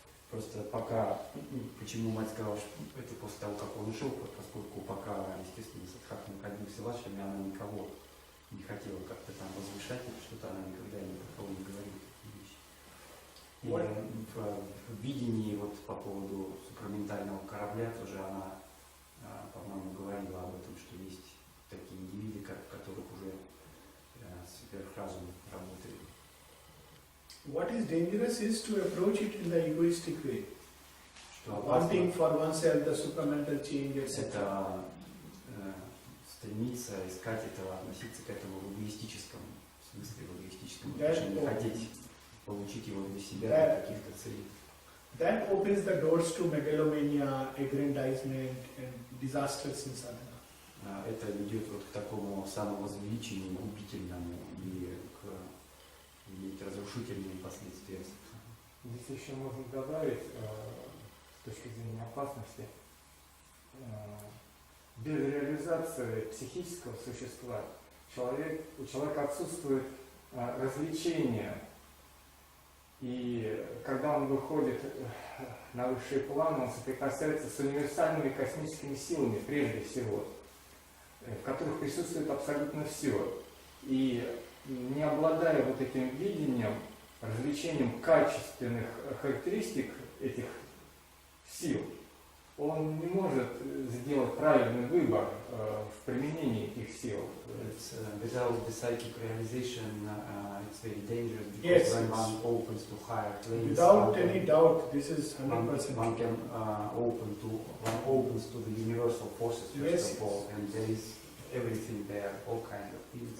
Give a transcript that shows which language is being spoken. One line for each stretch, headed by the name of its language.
Russian: Просто пока, почему мать сказала, что это после того, как он ушел, поскольку пока, естественно, Садхак находился в Ашраме, она никого не хотела как-то там возвышать, что-то она никогда ни про кого не говорила такие вещи. И в видении вот по поводу супраментального корабля тоже она, по-моему, говорила об этом, что есть такие индивиды, в которых уже сверхразум работает.
English: What is dangerous is to approach it in the egoistic way,
Russian: Что
English: wanting for oneself the supramental change, etc.
Russian: это стремиться искать этого, относиться к этому в эгоистическом смысле, в эгоистическом отношении, хотеть получить его для себя, для каких-то целей.
English: That opens the doors to megalomania, aggrandizement and disasters in sadhana.
Russian: Это ведет вот к такому самовозвеличению, губительному и к иметь разрушительные последствия. Здесь еще можно добавить, с точки зрения опасности, без реализации психического существа у человека отсутствует развлечение. И когда он выходит на высший план, он соприкасается с универсальными космическими силами, прежде всего, в которых присутствует абсолютно все. И не обладая вот этим видением, развлечением качественных характеристик этих сил, он не может сделать правильный выбор в применении этих сил.
English: Without the psychic realization, it's very dangerous because when one opens to higher planes, without any doubt, this is 100%. One can one opens to the universal forces first of all, and there is everything there, all kind of things,